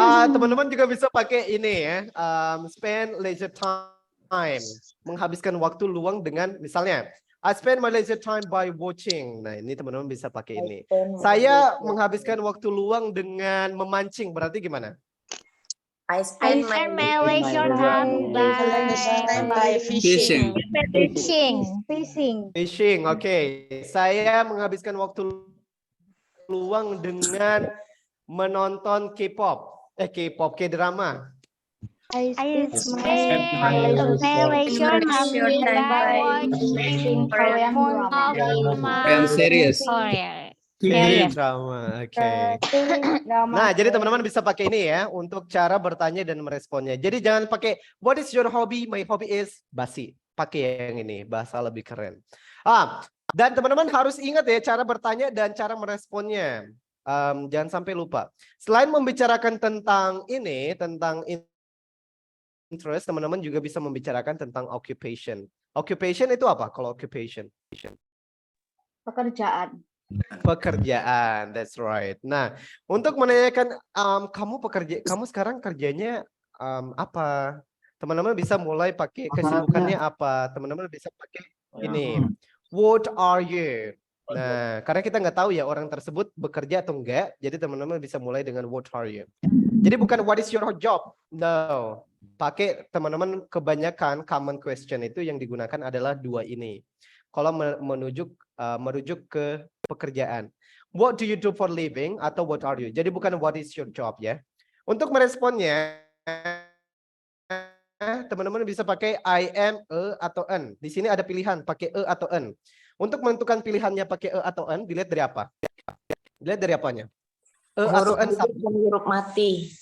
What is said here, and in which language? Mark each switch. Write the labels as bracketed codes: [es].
[id] Teman-teman juga bisa pakai ini ya. [en] Spend leisure time. [id] Menghabiskan waktu luang dengan misalnya [en] I spend my leisure time by watching. [id] Nah, ini teman-teman bisa pakai ini. Saya menghabiskan waktu luang dengan memancing. Berarti gimana? [en] I spend my leisure time by Fishing. Fishing, oke. [id] Saya menghabiskan waktu luang dengan menonton K-pop. [en] K-drama. I spend my leisure time by watching Korean Korean series. K-drama, oke. [id] Nah, jadi teman-teman bisa pakai ini ya untuk cara bertanya dan meresponnya. Jadi jangan pakai [en] what is your hobby? My hobby is basi. [id] Pakai yang ini, bahasa lebih keren. Dan teman-teman harus ingat ya cara bertanya dan cara meresponnya. Jangan sampai lupa. Selain membicarakan tentang ini, tentang interest, teman-teman juga bisa membicarakan tentang occupation. Occupation itu apa? Kalau occupation? Pekerjaan, [en] that's right. [id] Nah, untuk menanyakan kamu sekarang kerjanya apa? Teman-teman bisa mulai pakai kesibukannya apa? Teman-teman bisa pakai ini. [en] What are you? [id] Nah, karena kita nggak tahu ya orang tersebut bekerja atau enggak, jadi teman-teman bisa mulai dengan what are you. Jadi bukan [en] what is your job? [id] No. Pakai teman-teman kebanyakan common question itu yang digunakan adalah dua ini. Kalau merujuk ke pekerjaan. [en] What do you do for living atau what are you? [id] Jadi bukan [en] what is your job ya. [id] Untuk meresponnya, teman-teman bisa pakai [en] I am, [id] atau an. Di sini ada pilihan pakai atau an. Untuk menentukan pilihannya pakai atau an, dilihat dari apa? Dilihat dari apanya? Atau an huruf mati.